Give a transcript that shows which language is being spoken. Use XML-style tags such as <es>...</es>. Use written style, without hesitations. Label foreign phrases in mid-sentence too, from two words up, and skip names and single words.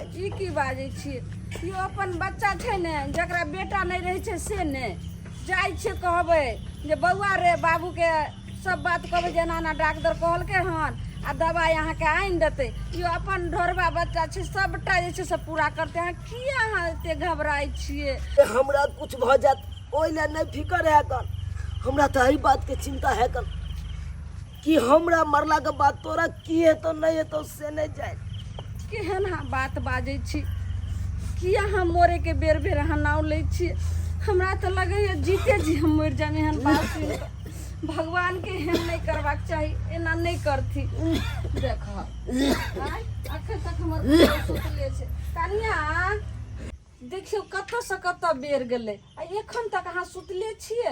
<mai>ई की बाजै छिए यो अपन बच्चा छै ने जकरा बेटा नहीं रहे छै से ने जाय छै कहबै जे बौआ रे बाबू के सब बात कहबै जेना ना डॉक्टर कहलकै हन आ दवाई अहाँ के आइन देते। यो अपन ढोरबा बच्चा छै सबटा जे छै से पूरा करते। अहाँ किया अहाँ एते घबराई छिए? हमरा कुछ भ जात ओइ ले नहीं फिकर है कन। हमरा तो हर बात के चिंता है कन कि हमरा मरला के बाद तोरा की है तो नहीं है तो से नहीं जाए। केहन अहाँ बात बाजै छी किया हम मोरे के बेर बेर अहाँ नाव लै छिए? हमरा तो लगैया जीते जी हम मर जामे हन बात भगवान के एहन नहीं करबाक चाही एना नहीं करथी। देख अखन तक हमर सुतले छै कनिया देखियो कत्तो से कत्तो बेर गेलै आ एखन तक अहाँ सुतले छिए।</mai>